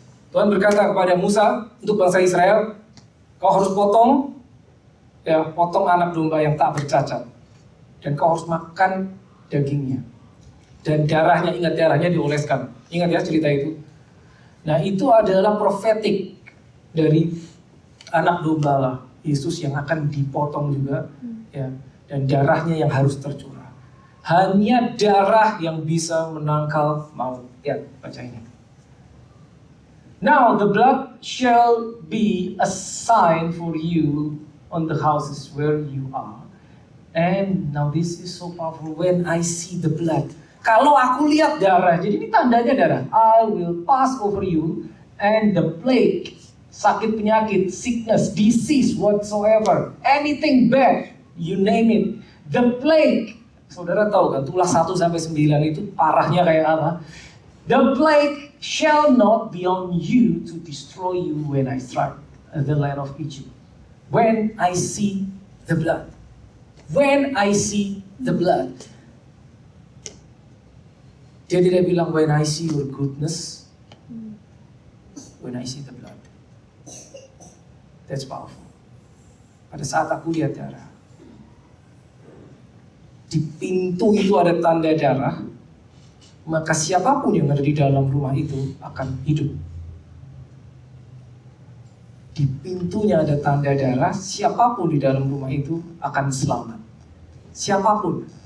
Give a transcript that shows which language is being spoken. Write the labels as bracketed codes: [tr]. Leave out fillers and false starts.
[id] Tuhan berkata kepada Musa untuk bangsa Israel, kau harus potong anak domba yang tak bercacat, dan kau harus makan dagingnya, dan darahnya, ingat darahnya dioleskan. Ingat ya cerita itu. Nah itu adalah profetik dari anak domba lah, Yesus yang akan dipotong juga, ya, dan darahnya yang harus tercurah. Hanya darah yang bisa menangkal maut. Ya, baca ini. [en] Now the blood shall be a sign for you on the houses where you are. And now this is so powerful. When I see the blood, [id] kalau aku lihat darah, jadi ini tandanya darah. [en] I will pass over you, and the plague, [id] sakit penyakit, [en] sickness, disease, whatsoever, anything bad, you name it. [id] The plague, saudara tahu kan, tulah 1-9 itu parahnya kayak apa? [en] The plague shall not be on you to destroy you when I strike the land of Egypt. When I see the blood. When I see the blood. [id] Dia tidak bilang [en] when I see your goodness. When I see the blood. That's powerful. [id] pada saat aku lihat darah. Di pintu itu ada tanda darah, maka siapapun yang ada di dalam rumah itu akan hidup. Di pintunya ada tanda darah, siapapun di dalam rumah itu akan selamat. Siapapun.